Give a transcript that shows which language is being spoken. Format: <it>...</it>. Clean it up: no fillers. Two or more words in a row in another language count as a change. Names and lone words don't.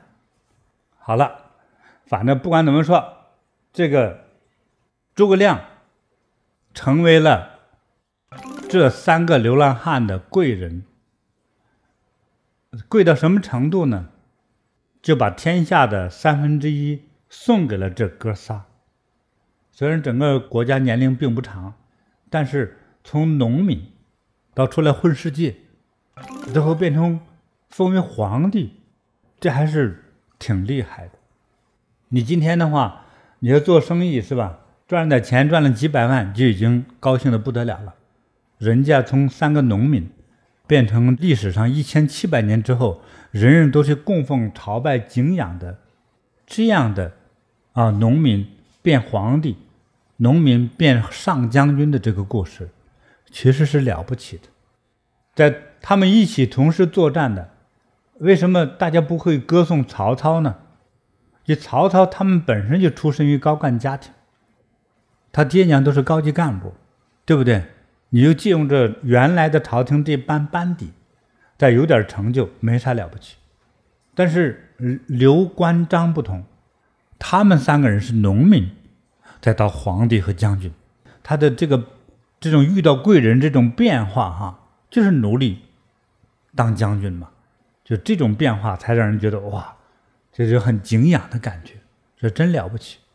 <zh>好了，反正不管怎麼說，這個諸葛亮成為了這三個流浪漢的貴人。貴到什麼程度呢？就把天下的 1/3送給了這哥仨。雖然整個國家年齡並不長， 但是從農民到出來混世界，最後变成封為皇帝，這還是挺厲害的。你今天的話，你要做生意是吧？賺了點錢，賺了幾百萬，就已經高興得不得了了。人家從3個農民變成歷史上1700年之後，人人都是供奉、朝拜、敬仰的這樣的農民變皇帝，農民變上將軍的這個故事，其實是了不起的。在他們一起同時作戰的，為什麼大家不會歌頌曹操呢？就曹操他們本身就出身於高幹家庭，他爹娘都是高级幹部，对不对？你就借用着原來的朝廷这般班底，再有點成就，沒啥了不起。但是劉關張不同，他們3個人是農民，再到皇帝和將軍，他的這種遇到貴人這種變化就是努力當將軍嘛，就這種變化才讓人覺得哇，這就很敬仰的感覺，這真了不起。</zh>